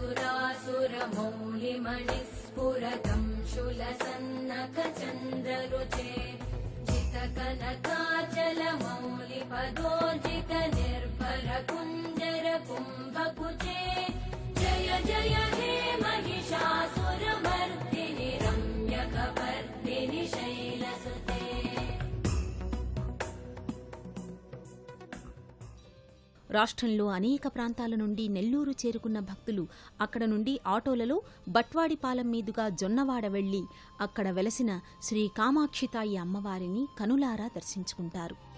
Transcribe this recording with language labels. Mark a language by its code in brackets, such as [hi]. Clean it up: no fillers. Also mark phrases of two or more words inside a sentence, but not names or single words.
[sa] सुरासुरमौलिमणिस्फुरतं शूलसन्नख चन्द्ररुचे जितकनकाचल मौलिपदोर्जित निर्भर कुञ्जर कुम्भकुचे जय जय हे महिषासुरमर्दिनि रम्यकपर्दिनि शैलसुते [te] రాష్ట్రంలో అనేక ప్రాంతాల నుండి నెల్లూరు చేరుకున్న భక్తులు అక్కడ నుండి ఆటోలలో బట్వాడిపాలెం మీదుగా జొన్నవాడ వెళ్లి అక్కడ వెలసిన శ్రీ కామాక్షితాయి అమ్మవారిని కనులారా దర్శించుకుంటారు.